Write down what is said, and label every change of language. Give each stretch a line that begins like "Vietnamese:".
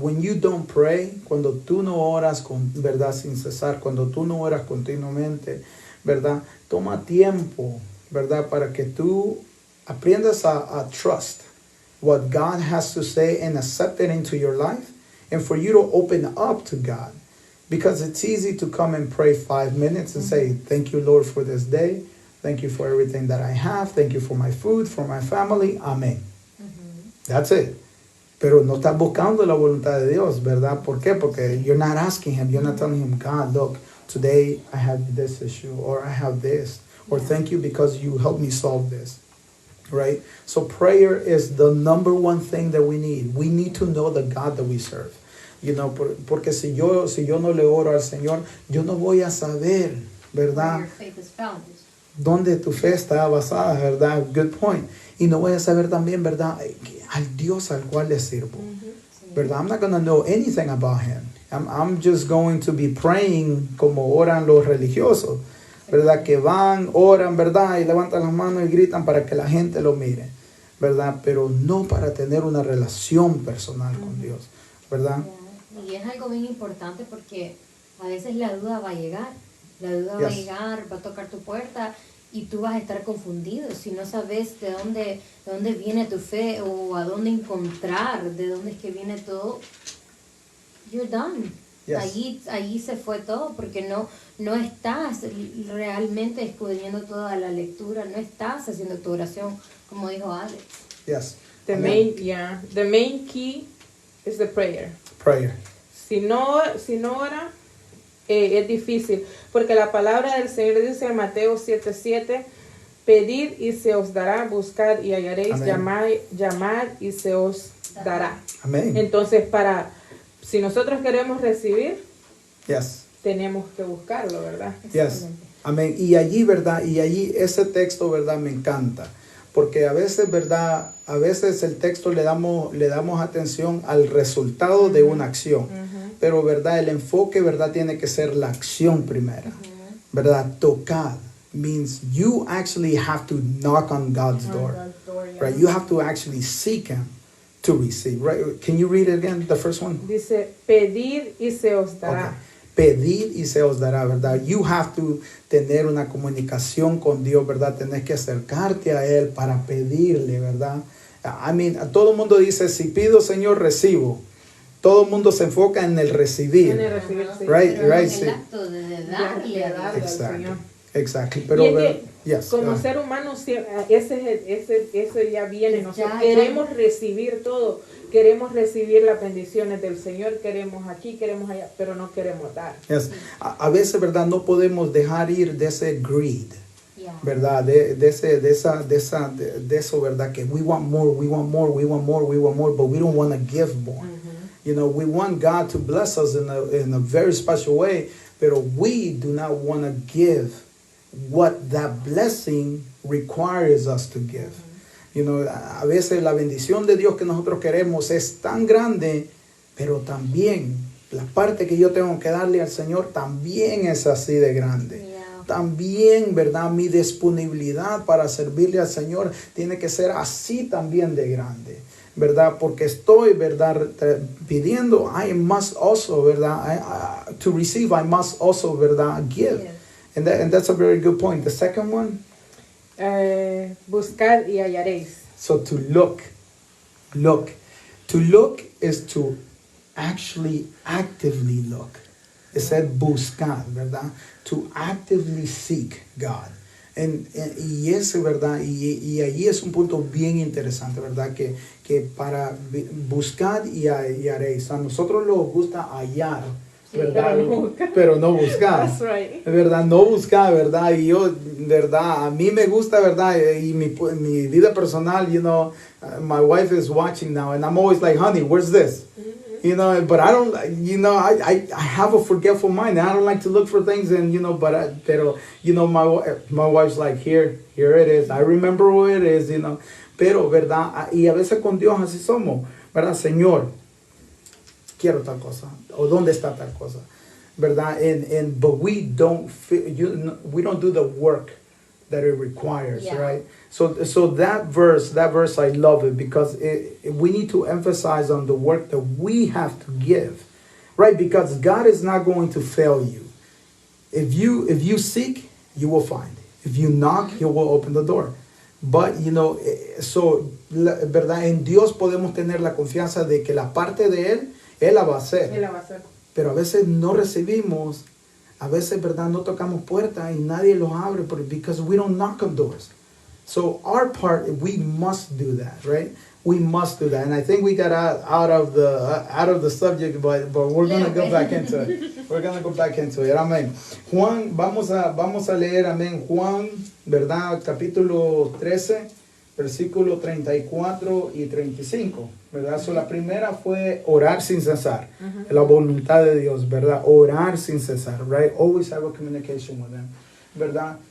English: When you don't pray,
Spanish: cuando tú no oras con verdad sin cesar, cuando tú no oras continuamente, verdad, toma tiempo, verdad, para que tú aprendas a
English: trust what God has to say and accept it into your life, and for you to open up to God. Because it's easy to come and pray 5 minutes and say, thank you, Lord, for this day. Thank you for everything that I have. Thank you for my food, for my family. Amen. That's it.
Spanish: Pero no estás buscando la voluntad de Dios, ¿verdad? ¿Por qué? Porque
English: you're not asking Him. You're not telling Him, God, look, today I have this issue, or I have this, or thank you because you helped me solve this. Right? So prayer is the number one thing that we need. We need to know the God that we serve. You know,
Spanish: porque si yo no le oro al Señor, yo no voy a saber, ¿verdad?
English: Where your faith is founded.
Spanish: Dónde tu fe está basada, ¿verdad?
English: Good point.
Spanish: Y no voy a saber también, ¿verdad? Al Dios al cual le sirvo. ¿Verdad?
English: I'm not going to know anything about Him. I'm just going to be praying
Spanish: como oran los religiosos. ¿Verdad? Que van, oran, ¿verdad? Y levantan las manos y gritan para que la gente lo mire. ¿Verdad? Pero no para tener una relación personal con Dios. ¿Verdad? Y es algo bien importante porque a veces la duda va a llegar. La duda va a llegar, va a tocar tu puerta y tú vas a estar confundido si no sabes de dónde viene tu fe o a dónde encontrar, de dónde es que viene todo.
English: You're done.
Spanish: Allí se fue todo porque no estás realmente escudriñando toda la lectura, no estás haciendo tu oración, como dijo Alex.
English: Yes. The main key is the prayer. Prayer.
Spanish: Si no ora, es difícil, porque la palabra del Señor dice en Mateo 7:7, pedid y se os dará, buscad y hallaréis, llamad y se os dará. Amén. Entonces, si nosotros queremos recibir, tenemos que buscarlo, ¿verdad?
English: Yes.
Spanish: Amén. Y allí, ¿verdad? Y allí ese texto, ¿verdad? Me encanta. Porque a veces, ¿verdad? A veces el texto le damos atención al resultado de una acción. Pero, ¿verdad? El enfoque, ¿verdad? Tiene que ser la acción primera. ¿Verdad? Tocar
English: means you actually have to knock on God's door. Right? You have to actually seek Him to receive. Right? Can you read it again, the first one?
Spanish: Dice, pedid y se os dará.
English: Okay.
Spanish: Pedir y se os dará, ¿verdad?
English: You have to
Spanish: tener una comunicación con Dios, ¿verdad? Tenés que acercarte a Él para pedirle, ¿verdad?
English: I mean,
Spanish: todo el mundo dice, si pido, Señor, recibo. Todo el mundo se enfoca en el recibir. En el recibir, sí.
English: Right,
Spanish: Pero
English: right.
Spanish: el acto de darle a Dios.
English: Exactly.
Spanish: Pero, como ser humano, eso ya viene. Nosotros queremos recibir todo. Queremos recibir las bendiciones del Señor. Queremos aquí, queremos allá, pero no queremos dar.
English: Yes.
Spanish: A veces, ¿verdad? No podemos dejar ir de ese greed. ¿Verdad? De eso, ¿verdad? Que
English: we want more, but we don't want to give more. You know, we want God to bless us in a very special way, but we do not want to give what that blessing requires us to give. You know,
Spanish: a veces la bendición de Dios que nosotros queremos es tan grande, pero también la parte que yo tengo que darle al Señor también es así de grande. También, ¿verdad? Mi disponibilidad para servirle al Señor tiene que ser así también de grande, ¿verdad? Porque estoy, ¿verdad? Pidiendo,
English: I must also,
Spanish: ¿verdad?
English: To receive, I must also,
Spanish: ¿verdad?
English: Give. And that's a very good point. The second one?
Spanish: Buscar y hallaréis.
English: So to look. To look is to actually actively look. It said buscar,
Spanish: ¿verdad?
English: To actively seek God.
Spanish: Y ese, ¿verdad? Y allí es un punto bien interesante, ¿verdad? Que para buscar y hallaréis. A nosotros nos gusta hallar, ¿verdad? Pero no buscar.
English: That's right.
Spanish: ¿Verdad? No buscar, ¿verdad? Y yo, ¿verdad? A mí me gusta, ¿verdad? Y mi vida personal,
English: you know, my wife is watching now, and I'm always like, honey, where's this? You know, but I don't, you know, I have a forgetful mind. I don't like to look for things, and, you know,
Spanish: pero,
English: you know, my wife's like, here it is. I remember where it is, you know.
Spanish: Pero, ¿verdad? Y a veces con Dios así somos, ¿verdad? Señor, quiero tal cosa, o dónde está tal cosa, ¿verdad?
English: But we don't do the work that it requires, Yeah. right? So that verse, I love it because we need to emphasize on the work that we have to give, right? Because God is not going to fail you. If you seek, you will find. If you knock, He will open the door. But,
Spanish: ¿verdad? En Dios podemos tener la confianza de que la parte de Él la va a hacer. Él la va a hacer. Pero a veces no recibimos, a veces, ¿verdad? No tocamos puertas y nadie los abre
English: because we don't knock on doors. So our part, we must do that, right? We must do that. And I think we got out of the subject, but we're going to go back into it. We're going to go back into it.
Spanish: Amén. Juan, vamos a leer, amén. Juan, ¿verdad? Capítulo 13, versículo 34 y 35, ¿verdad?
English: So,
Spanish: la primera fue orar sin cesar. La voluntad de Dios, ¿verdad? Orar sin cesar,
English: right? Always have a communication with Him,
Spanish: ¿verdad?